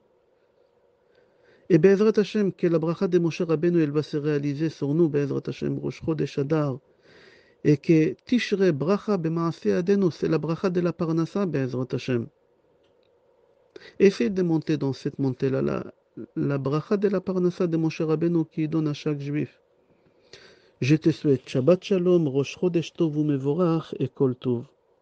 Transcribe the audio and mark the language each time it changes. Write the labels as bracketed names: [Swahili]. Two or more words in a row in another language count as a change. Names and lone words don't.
[French] Et [Hebrew] בעזרת השם, [French] que la bracha de Moshe Rabbeinu, elle va se réaliser sur nous, [Hebrew] בעזרת השם, ראש חודש אדר. [French] Et que [Hebrew] תשרה ברכה במעשה ידינו, [French] c'est la bracha de la parnassa, [Hebrew] בעזרת השם. [French] Essaye de monter dans cette montée-là, la bracha de la parnassa de Moshe Rabbeinu qui donne à chaque juif. Je te souhaite [Hebrew] שבת שלום, ראש חודש טוב ומבורך [French] et [Hebrew] כל טוב.